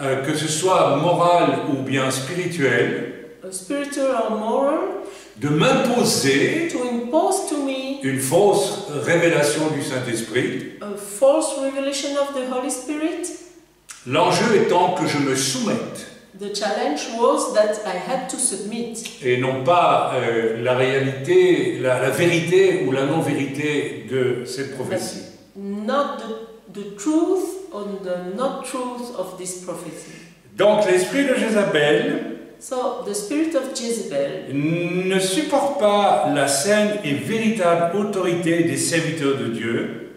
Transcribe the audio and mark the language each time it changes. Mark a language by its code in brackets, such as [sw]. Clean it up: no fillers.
[fr] que ce soit morale ou bien spirituelle, [en] spiritual or moral, [fr] de m'imposer [en] to impose to me [fr] une fausse révélation du Saint-Esprit, [en] a false revelation of the Holy Spirit. [fr] l'enjeu étant que je me soumette [en] The challenge was that I had to submit, [fr] et non pas la réalité, la vérité ou la non-vérité de cette prophétie. [en] not the truth or the not truth of this prophecy. [fr] Donc l'esprit de Jézabel [en] So the spirit of Jezebel [fr] ne supporte pas la saine et véritable autorité des serviteurs de Dieu,